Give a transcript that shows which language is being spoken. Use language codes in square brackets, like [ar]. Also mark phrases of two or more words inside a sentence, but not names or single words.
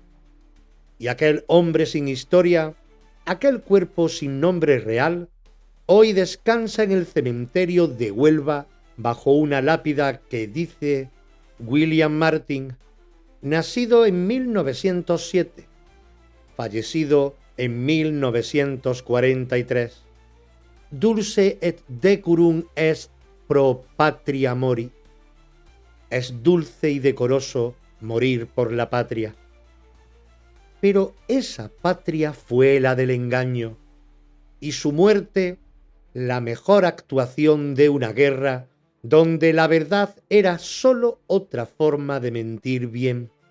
[es] Y aquel hombre sin historia, aquel cuerpo sin nombre real, hoy descansa en el cementerio de Huelva bajo una lápida que dice William Martin, nacido en 1907, fallecido en 1943. [la] Dulce et decorum est pro patria mori. [es] Es dulce y decoroso morir por la patria. Pero esa patria fue la del engaño, y su muerte la mejor actuación de una guerra donde la verdad era sólo otra forma de mentir bien.